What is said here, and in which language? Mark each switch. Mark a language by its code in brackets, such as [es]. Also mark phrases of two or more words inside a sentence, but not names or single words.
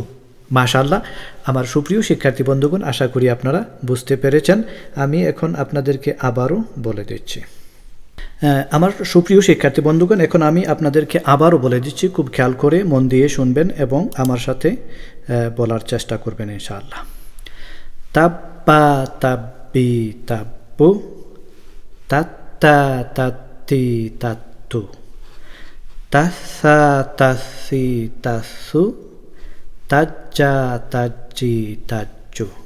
[ar] ما شاء الله, [bn] আমার সুপ্রিয় শিক্ষার্থী বন্ধুগণ, আশা করি আপনারা বুঝতে পেরেছেন। আমি এখন আপনাদেরকে আবারও বলে দিচ্ছি। আমার সুপ্রিয় শিক্ষার্থী বন্ধুগণ, এখন আমি আপনাদেরকে আবারও বলে দিচ্ছি, খুব খেয়াল করে মন দিয়ে শুনবেন এবং আমার সাথে বলার চেষ্টা করবেন [ar] إن شاء الله. تَبَّا، تَبِّي، تَبُّو، تَتَّا، تَتِّي، تَتُّو، تَسَا، تَسِي، تَسُو، تَجَّا، تَجِّي، تَجُّو.